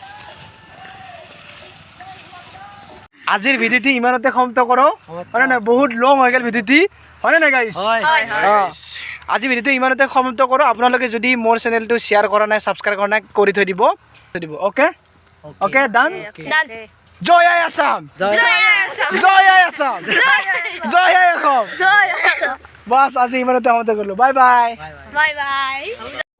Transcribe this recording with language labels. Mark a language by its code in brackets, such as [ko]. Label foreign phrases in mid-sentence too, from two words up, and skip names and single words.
[as] আজিৰ ভিডিঅ'টি ইমানতে সমাপ্ত কৰোঁ হয়নে নহয় বহুত লং হৈ গ'ল ভিডিঅ'টি হয়নে নাই গাইছ আজি ভিডিঅ'টো ইমানতে সমাপ্ত কৰোঁ আপোনালোকে যদি মোৰ চেনেলটো শ্বেয়াৰ কৰা নাই ছাবস্ক্ৰাইব কৰা নাই কৰি থৈ দিব অ'কে [en] Okay, done? Done. [as] জয় অসম! জয় অসম! জয় অসম! বাছ, আজি ইমানতে সমাপ্ত কৰিলোঁ। [en] Bye bye! Bye bye.